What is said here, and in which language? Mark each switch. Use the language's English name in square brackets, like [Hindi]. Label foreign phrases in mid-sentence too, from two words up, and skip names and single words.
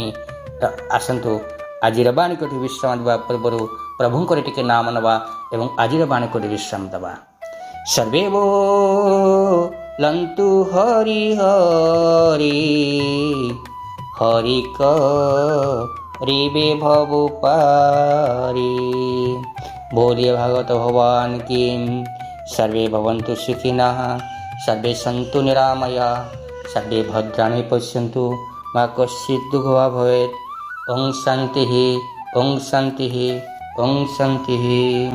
[Odia] ତ ଆସନ୍ତୁ ଆଜିର ବାଣୀକୁ ବିଶ୍ରାମ ଦେବା ପୂର୍ବରୁ ପ୍ରଭୁଙ୍କର ଟିକେ ନାମ ନେବା ଏବଂ ଆଜିର ବାଣୀକୁ ବିଶ୍ରାମ ଦେବା। ସର୍ବେ ବୋଲନ୍ତୁ ହରି ହରି, ହରି କରିବେ ଭବ ପାରି। [Hindi] बोलिए भागवत भगवान की। [Sanskrit] सर्वे भवन्तु सुखिनः, सर्वे सन्तु निरामया, सर्वे भद्राणि पश्यन्तु, मा कश्चित् दुःखं भवेत्। ओम शान्तिः, ओम शान्तिः, ओम शान्तिः।